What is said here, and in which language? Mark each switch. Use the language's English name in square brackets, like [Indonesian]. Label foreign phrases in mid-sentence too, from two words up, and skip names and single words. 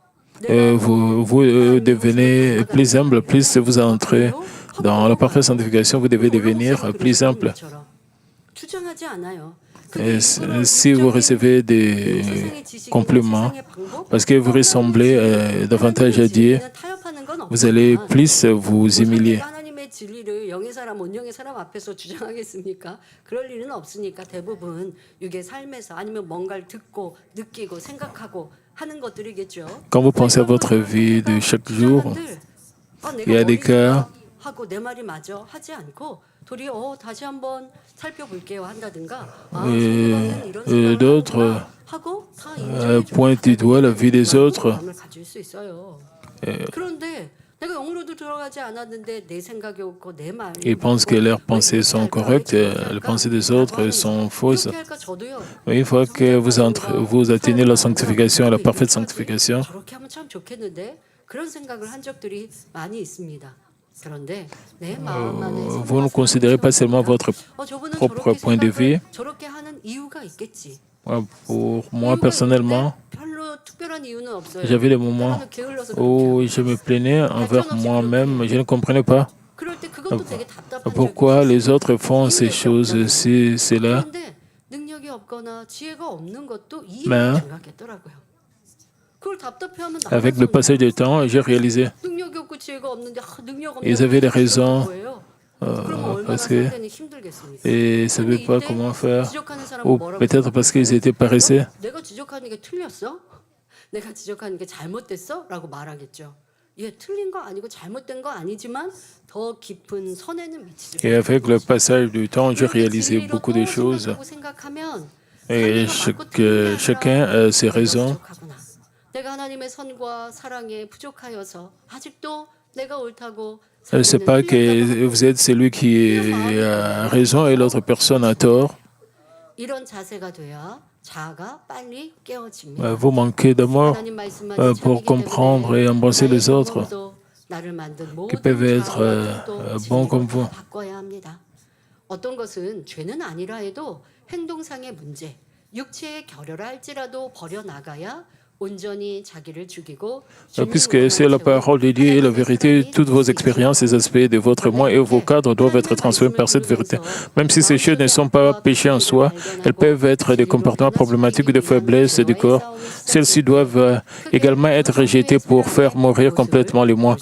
[French] vous devenez plus humble, plus vous entrez dans la parfaite sanctification, vous devez devenir plus humble. [Korean] 주장하지 않아요. [French] Et si vous recevez des compliments, parce que vous ressemblez davantage à Dieu, vous allez plus vous humilier. [Korean] 하나님의 진리를 영의 사람, 온영의 사람 앞에서 주장하겠습니까? 그럴 일은 없으니까 대부분 육의 삶에서 아니면 뭔가를 듣고 느끼고 생각하고 하는 것들이겠죠. [French] Quand vous pensez à votre vie de chaque jour, il y a des cas [Korean] 하고 내 말이 맞아 하지 않고 도리어 다시 한번 살펴볼게요 한다든가 [French] d'autres pointent du doigt la vie des autres. [Korean] 가질 수 있어요. 그런데 내가 영으로도 들어가지 않았는데 내 생각이 없고 내 말이 [French] Ils pensent que leurs pensées sont correctes, les pensées des autres sont fausses. Mais une fois que vous atteignez la sanctification, la parfaite sanctification, [Korean] 저렇게 하면 참 좋겠는데 그런 생각을 한 적들이 많이 있습니다. 그런데 내 마음 안에 [French] vous ne considérez pas seulement votre [Korean] 저분은 [French] propre [Korean] 저렇게 [French] point de vue. [Korean] 저렇게 하는 이유가 있겠지. [French] Pour moi, personnellement, [Korean] 별로 특별한 이유는 없어요. [French] j'avais des moments [Korean] 때로는 게을러서 [French] où je me plaignais envers moi-même, je ne comprenais pas [Korean] 그럴 때 그것도 되게 답답한 [French] pourquoi [Korean] 적이 [French] les autres font ces choses, cela. [Korean] 그런데 능력이 없거나 지혜가 없는 것도 [French] Mais, [Korean] 이해가 생각했더라고요. 그걸 답답해하면 [French] Avec le passage du temps, j'ai réalisé [Korean] 능력이 없고 지혜가 없는데 능력 없는 [French] ils avaient des raisons [Korean] 거예요. 그럼 얼마나 [French] parce que [Korean] 상대는 힘들겠습니까? [French] ils ne savaient pas comment faire, ou peut-être parce qu'ils étaient paresseux. [Korean] 내가 지적하는 게 틀렸어? 내가 지적하는 게 잘못됐어? 라고 말하겠죠. 예, 틀린 거 아니고 잘못된 거 아니지만 더 깊은 선에는 미치지 [French] Et avec le passage du temps, j'ai réalisé beaucoup de choses. [Korean] 생각하면 [French] Et chacun a ses raisons. [Korean] 내가 하나님의 선과 사랑에 부족하여서 아직도 내가 옳다고 [French] C'est pas que vous êtes celui qui a raison et l'autre personne a tort. [Korean] 이런 자세가 돼야 자아가 빨리 깨어집니다. [French] Vous manquez d'amour [Korean] 하나님 말씀만 [French] pour comprendre et embrasser les autres [Korean] 나를 만든 [French] qui [Korean] 모든 [French] peuvent être [Korean] 자아와 [French] bons comme vous. [Korean] 바꿔야 합니다. 어떤 것은 죄는 아니라 해도 행동상의 문제, 육체의 결여라 할지라도 버려 나가야 온전히 자기를 죽이고 [French] Puisque c'est la parole de Dieu et la vérité, toutes vos expériences, les aspects de votre moi et vos cadres doivent être transformés par cette vérité. Même si ces choses ne sont pas péchés en soi, elles peuvent être des comportements problématiques ou des faiblesses du corps. Celles-ci doivent également être rejetées pour faire mourir complètement les moi.